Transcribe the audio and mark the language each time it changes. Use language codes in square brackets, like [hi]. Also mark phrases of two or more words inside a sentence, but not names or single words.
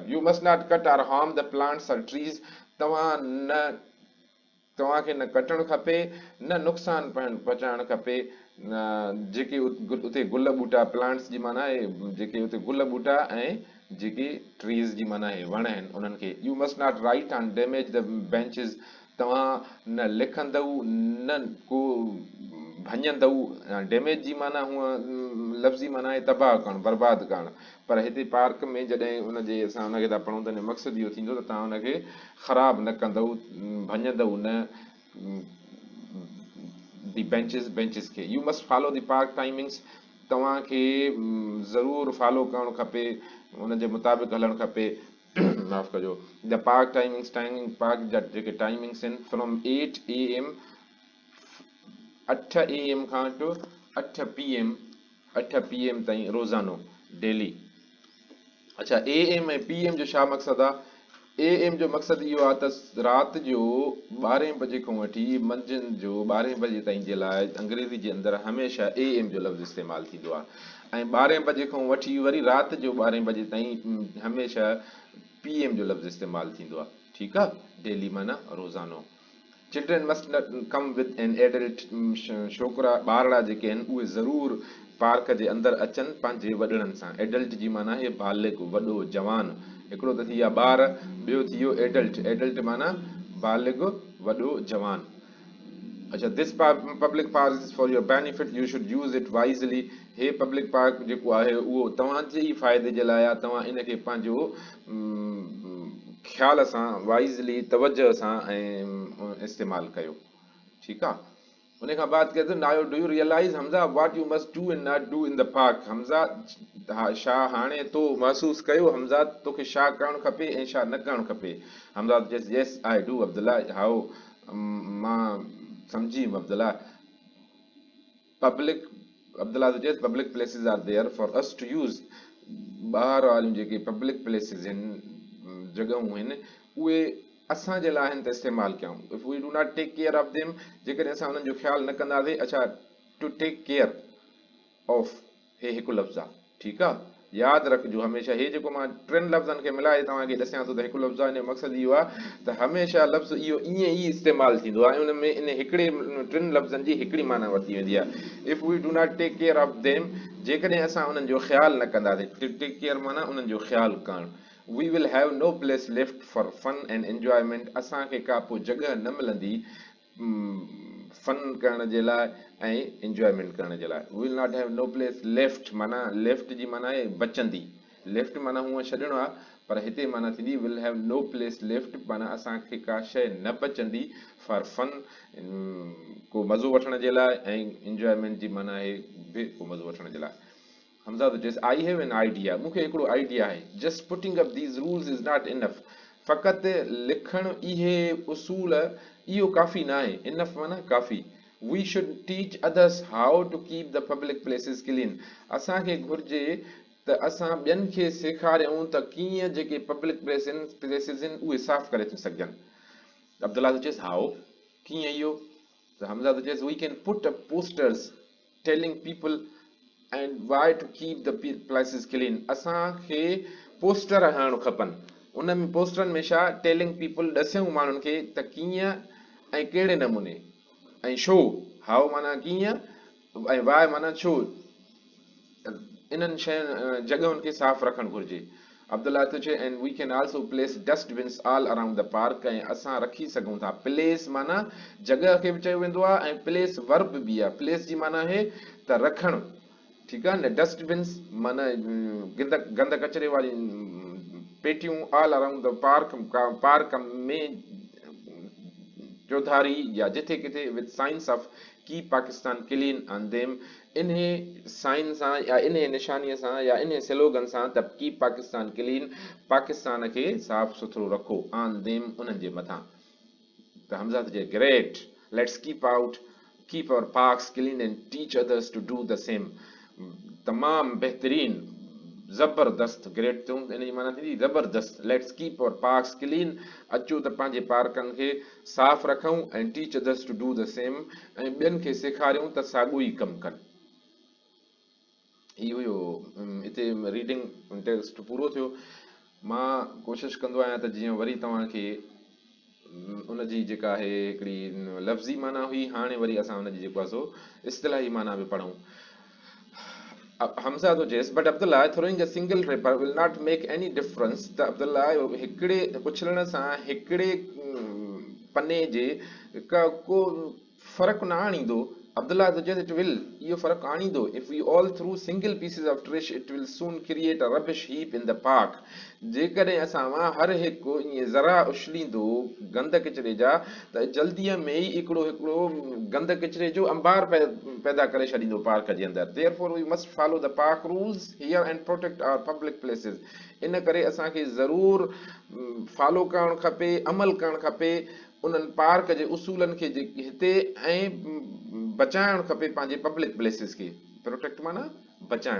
[en] You must not cut or harm the plants or trees, [sd] तव्हांखे न कटणु खपे न नुक़सानु पहुचाइणु खपे जेके उते गुल ॿूटा, प्लांट्स जी माना आहे जेके उते गुल ॿूटा ऐं जेके ट्रीज़ जी माना आहे वण आहिनि उन्हनि खे। [en] You must not write on damage the benches, [sd] तव्हां न लिखंदव न को भञंदव। डैमेज जी माना हूअं लफ़्ज़ी माना आहे तबाह करणु, बर्बादु करणु, पर हिते पार्क में जॾहिं उनजे असां उनखे था पढ़ूं त मक़सदु इहो थींदो त तव्हां उनखे ख़राबु न कंदव, भञंदव न [en] the benches [sd] खे। [en] You must follow the park timings, [sd] तव्हांखे ज़रूरु फॉलो करणु खपे, उनजे मुताबिक़ हलणु खपे। माफ़ु कजो, [en] the park timings, [sd] टाइमिंग पार्क जा जेके टाइमिंग्स आहिनि [en] from 8 AM, [sd] 8 AM खां वठी 8 PM, 8 PM ताईं रोज़ानो, डेली। अच्छा, AM ऐं PM जो छा मक़सदु आहे? AM जो मक़सदु इहो आहे त राति जो 12 बजे खां वठी मंझंदि जो 12 बजे ताईं जे लाइ अंग्रेज़ी जे अंदरि हमेशह AM जो लफ़्ज़ु इस्तेमालु थींदो आहे, ऐं 12 बजे खां वठी वरी राति जो 12 बजे ताईं हमेशह PM जो लफ़्ज़ु इस्तेमालु थींदो आहे। ठीकु आहे, डेली माना रोज़ानो। [en] Children must come with an adult, [sd] छोकिरा ॿारड़ा जेके आहिनि उहे ज़रूरु पार्क जे अंदरि अचनि पंहिंजे वॾड़नि सां। एडल्ट जी माना आहे बालिग, वॾो, जवान। हिकिड़ो त थी विया ॿार, ॿियो थी वियो एडल्ट, एडल्ट माना बालिग, वॾो, जवान। [en] अच्छा, This public park is for your benefit, you should use it wisely. [sd] हे [en] public park [sd] जेको आहे उहो तव्हांजे ई फ़ाइदे जे लाइ आहे, तव्हां इनखे पंहिंजो ख़्याल सां, वाइज़ली, तवजह सां ऐं इस्तेमालु कयो। ठीकु आहे। उन खां बाद चए थो [en] Now do you realize Hamza what you must do and not do in the park. [sd] हमज़ा, छा हाणे तो महसूसु कयो हमज़ा तोखे छा करणु खपे ऐं छा न करणु खपे। हमज़ा चएसि [en] yes I do [sd] अब्दुल्ला, हाओ मां सम्झी वियुमि अब्दुल्ला। [en] Public Abdullah चए public places are there for us to use। [sd] ॿाहिरि वारियूं जेके [en] public places [sd] आहिनि, जॻहूं आहिनि, उहे असांजे लाइ आहिनि त इस्तेमालु कयूं। [en] If we do not take care of them, [sd] जेकॾहिं असां हुननि जो ख़्यालु न कंदासीं, अच्छा [en] to take care of [sd] हे हिकु लफ़्ज़ आहे, ठीकु आहे, यादि रखिजो हमेशह। हे जेको मां टिनि लफ़्ज़नि खे मिलाए तव्हांखे ॾसियां थो त हिकु लफ़्ज़ आहे, इन जो मक़सदु इहो आहे त हमेशह लफ़्ज़ इहो ईअं ई इस्तेमालु थींदो आहे ऐं उन में इन हिकिड़े टिनि लफ़्ज़नि जी हिकिड़ी माना वरिती वेंदी आहे। [en] If we do not take care of them, [sd] जेकॾहिं असां उन्हनि जो ख़्यालु न कंदासीं, [en] to take care [sd] माना उन्हनि जो ख़्यालु करणु, [en] We will have no place left for fun and enjoyment, [sd] असांखे का पोइ जॻह न मिलंदी फन करण जे लाइ ऐं इंजॉयमेंट करण जे लाइ। [en] will not have no place left, [sd] माना लेफ्ट जी माना आहे बचंदी, लेफ्ट माना हूअं छॾिणो आहे, पर हिते माना थींदी [en] will have no place left, [sd] माना असांखे का शइ न बचंदी [en] for fun, [sd] को मज़ो वठण जे लाइ, ऐं इंजॉयमेंट जी माना आहे बि को मज़ो वठण जे लाइ। हमज़ा त चएसि [en] I have an idea, [sd] मूंखे हिकिड़ो आइडिया आहे, [en] Just putting up these rules is not enough, [sd] फ़क़ति लिखणु इहे उसूल इहो काफ़ी न आहे, इनफ माना काफ़ी। [en] We should teach others how to keep the public places clean, [sd] असांखे घुर्जे त असां ॿियनि खे सेखारियूं त कीअं जेके [en] public places [sd] आहिनि उहे साफ़ करे थियूं सघजनि। अब्दुल्ला त चएसि हाउ, कीअं इहो, त हमज़ा त चएसि [en] we can put up posters telling people and why to keep the places clean, [sd] असांखे पोस्टर हणणु खपनि, उन में पोस्टरनि में छा [en] telling people, [sd] ॾसियूं माण्हुनि खे त कीअं ऐं कहिड़े नमूने, ऐं छो, हाउ माना कीअं ऐं वाई माना छो इन्हनि शयुनि जॻहुनि खे साफ़ रखणु घुरिजे। अब्दुल्ला थो चए [en] and we can also place dustbins all around the park, [sd] ऐं असां रखी सघूं था, प्लेस माना जॻह खे बि चयो वेंदो आहे ऐं [en] place verb [sd] बि आहे, प्लेस जी माना आहे त रखणु, ठीकु आहे न, डस्टबिन्स माना गंद कचिरे वारी पेटियूं [en] all around the park, [sd] पार्क में चौधारी या जिथे किथे [en] with science of keep Pakistan clean on them, [sd] इन साइन सां या इन निशानीअ सां या इन स्लोगन सां त [en] keep Pakistan clean, [sd] पाकिस्तान खे साफ़ सुथरो रखो, [en] on them [sd] उन्हनि जे मथां। त हमज़ा त चए [en] great, let's keep our parks clean and teach others to do the same, [sd] तमामु बहितरीन, ज़बरदस्त, ग्रेट चऊं इन जी माना थींदी ज़बरदस्त, [en] Let's keep our parks clean, [sd] अचो त पंहिंजे पार्कनि खे साफ़ रखूं, ऐं [en] teach others to do the same, [sd] ऐं ॿियनि खे सेखारियूं त साॻियो ई कमु कनि। इहो हुयो हिते [en] reading text [sd] पूरो थियो। मां कोशिशि कंदो आहियां त जीअं वरी तव्हांखे उनजी जेका आहे हिकिड़ी लफ़्ज़ी माना हुई, हाणे वरी असां उनजी जेको आहे सो इस्तिलाही माना बि पढ़ूं। हमज़ा तो चएसि [en] but Abdullah throwing a single ripper will not make any difference, [sd] त अब्दुल्ला हिकिड़े उछलण सां हिकिड़े पने जे को फ़र्क़ु न आणींदो। अब्दुल्ला तो चएसि [en] it will, [sd] इहो फ़र्क़ु आणींदो, [en] If we all throw single pieces of trash it will soon create a rubbish heap in the park, [sd] जेकॾहिं असां हर हिकु ईअं ज़रा उछलींदो गंद किचिरे जा त जल्दीअ में ई हिकिड़ो गंद किचिरे जो अंबार पैदा करे छॾींदो पार्क जे अंदरि। [en] Therefore we must follow the park rules here and protect our public places, [sd] इन करे असांखे ज़रूरु फॉलो करणु खपे, अमल करणु खपे उन्हनि पार्क जे उसूलनि खे जेके हिते, ऐं बचाइणु खपे पंहिंजे [en] public places [sd] खे, प्रोटेक्ट माना बचाइणु।